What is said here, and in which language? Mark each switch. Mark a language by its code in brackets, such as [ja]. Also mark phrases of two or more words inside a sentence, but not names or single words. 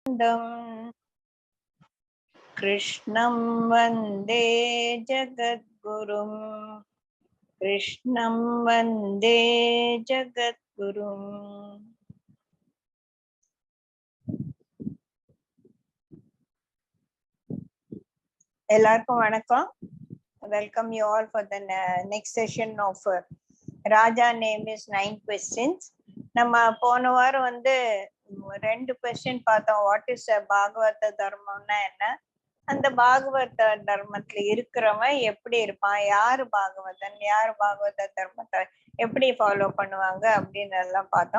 [sa] कृष्णं वन्दे जगद्गुरुं कृष्णं वन्दे जगद्गुरुं [ta] எல்லாருக்கும் வணக்கம். [en] Welcome you all for the next session of Raja name is 9 questions. [ta] நம்ம போன வாரம் வந்து 2 question பார்த்தோம். [en] what is [ta] பாகவத தர்மம்னா என்ன, அந்த பாகவத தர்மத்துல இருக்கிறவன் எப்படி இருப்பான், யாரு பாகவதன், யாரு பாகவத தர்மத்தை எப்படி ஃபாலோ பண்ணுவாங்க அப்படின்னு எல்லாம் பார்த்தோம்.